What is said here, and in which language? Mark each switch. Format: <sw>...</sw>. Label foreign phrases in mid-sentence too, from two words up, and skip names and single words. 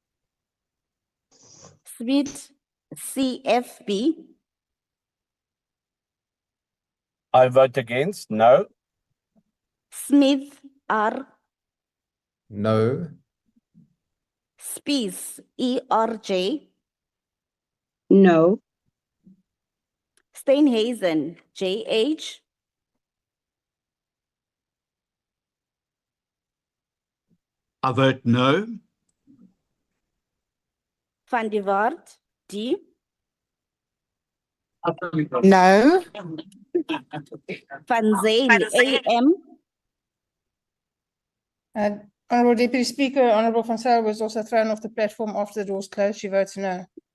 <en>Sweet CFB. I vote against no. Smith R. No. Spies ERJ. No. Steenhuisen JH. I vote no. Van die Waard D. No. Van Zane AM. Honourable Deputy Speaker, Honourable Van Zyl was also thrown off the platform after the doors closed, she votes no.</en>